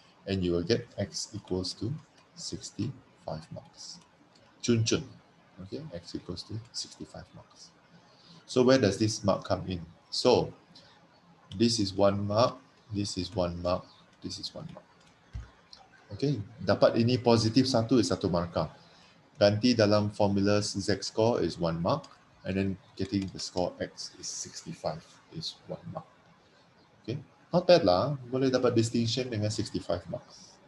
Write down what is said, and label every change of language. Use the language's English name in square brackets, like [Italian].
[English] And you will get x equals to 65 marks. Chun chun. Okay, x equals to 65 marks. So where does this mark come in? So this is 1 mark, this is 1 mark, this is 1 mark. [Malay] Okay, dapat ini positif 1 is 1 markah. Ganti dalam [English] formula Z score is 1 mark. And then getting the score X is 65 is 1 mark. Okay, not bad lah. [Malay] Boleh dapat distinction dengan 65 marks.